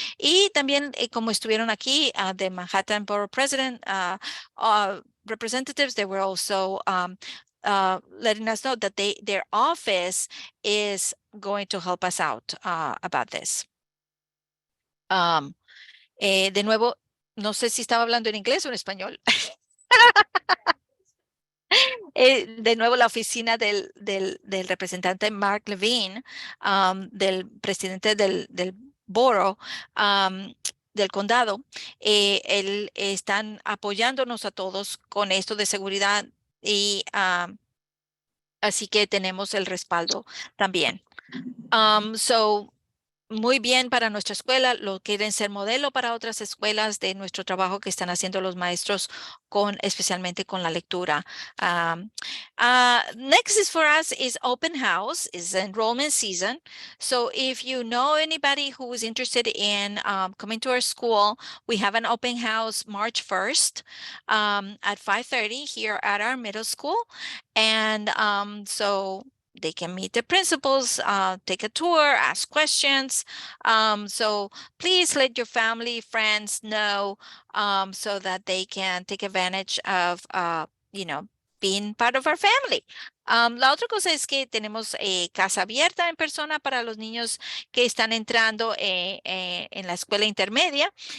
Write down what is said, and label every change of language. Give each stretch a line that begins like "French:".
Spanish: Y también, como estuvieron aquí, de
English: Manhattan Borough President, representatives, they were also letting us know that their office is going to help us out about this.
Spanish: De nuevo, no sé si estaba hablando en inglés o en español. De nuevo, la oficina del representante Mark Levine, del presidente del borough, del condado, él están apoyándonos a todos con esto de seguridad y así que tenemos el respaldo también. So, muy bien para nuestra escuela, lo quieren ser modelo para otras escuelas de nuestro trabajo que están haciendo los maestros especialmente con la lectura.
English: Next is for us is open house, is enrollment season. So if you know anybody who is interested in coming to our school, we have an open house March 1st at 5:30 here at our middle school. And so they can meet the principals, take a tour, ask questions. So please let your family, friends know so that they can take advantage of, being part of our family.
Spanish: La otra cosa es que tenemos casa abierta en persona para los niños que están entrando en la escuela intermedia.